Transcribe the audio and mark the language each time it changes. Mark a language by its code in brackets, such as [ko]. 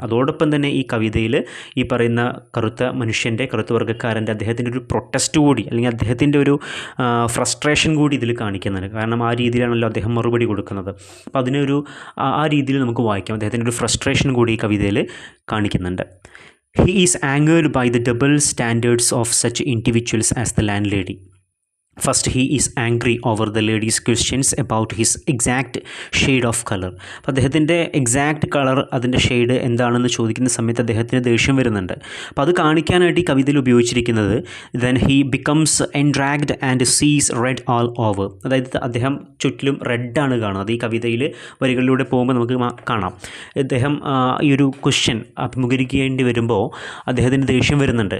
[ml] അതോടൊപ്പം തന്നെ ഈ കവിതയിൽ ഈ പറയുന്ന കറുത്ത വർഗ്ഗക്കാരൻ്റെ അദ്ദേഹത്തിൻ്റെ ഒരു പ്രൊട്ടസ്റ്റ് കൂടി അല്ലെങ്കിൽ അദ്ദേഹത്തിൻ്റെ ഒരു ഫ്രസ്ട്രേഷൻ കൂടി ഇതിൽ കാണിക്കുന്നുണ്ട്. കാരണം ആ രീതിയിലാണല്ലോ അദ്ദേഹം മറുപടി കൊടുക്കുന്നത്. അപ്പോൾ അതിനൊരു ആ രീതിയിൽ നമുക്ക് വായിക്കാം. അദ്ദേഹത്തിൻ്റെ ഒരു ഫ്രസ്ട്രേഷൻ കൂടി ഈ കവിതയിൽ കാണിക്കുന്നുണ്ട്. [en] He is angered by the double standards of such individuals as the landlady. First, he is angry over the lady's questions about his exact shade of color. [ml] അപ്പോൾ അദ്ദേഹത്തിൻ്റെ എക്സാക്റ്റ് കളർ, അതിൻ്റെ ഷെയ്ഡ് എന്താണെന്ന് ചോദിക്കുന്ന സമയത്ത് അദ്ദേഹത്തിന് ദേഷ്യം വരുന്നുണ്ട്. അപ്പോൾ അത് കാണിക്കാനായിട്ട് ഈ കവിതയിൽ ഉപയോഗിച്ചിരിക്കുന്നത് [en] Then he becomes enraged and sees red all over. [ml] അതായത് അദ്ദേഹം ചുറ്റിലും റെഡാണ് കാണുന്നത്. ഈ കവിതയിൽ വരികളിലൂടെ പോകുമ്പോൾ നമുക്ക് കാണാം അദ്ദേഹം ഈ ഒരു ക്വസ്റ്റ്യൻ അഭിമുഖീകരിക്കേണ്ടി വരുമ്പോൾ അദ്ദേഹത്തിന് ദേഷ്യം വരുന്നുണ്ട്.